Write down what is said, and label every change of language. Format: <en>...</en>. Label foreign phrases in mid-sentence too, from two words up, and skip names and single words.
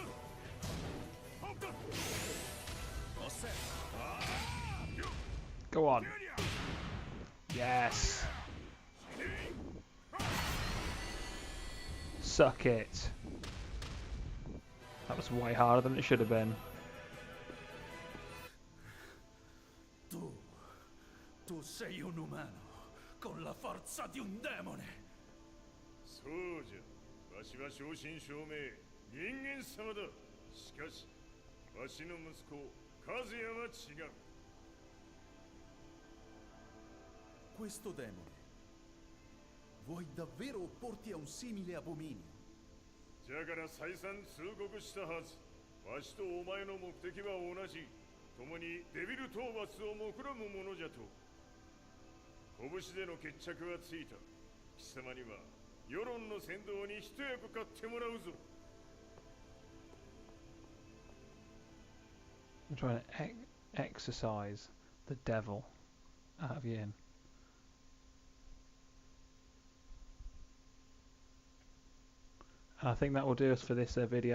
<en>Go on. Yes. Suck it. That was way harder than it should have been.</en> <it>Tu sei un umano con la forza di un demone.</it> <ja>そうじゃ。わしは正真正銘人間様だ。しかし、わしの息子和也は違う。</ja> <it>Questo demone. Vuoi davvero opporti a un simile abominio?</it> <ja>じゃから再三通告したはず。わしとお前の目的は同じ。共にデビル討伐を目論むものじゃと。拳での決着はついた。貴様には世論の先導に一役買ってもらうぞ。</ja> <en>I'm trying to exercise the devil out of Yin. And I think that will do us for this video.</en>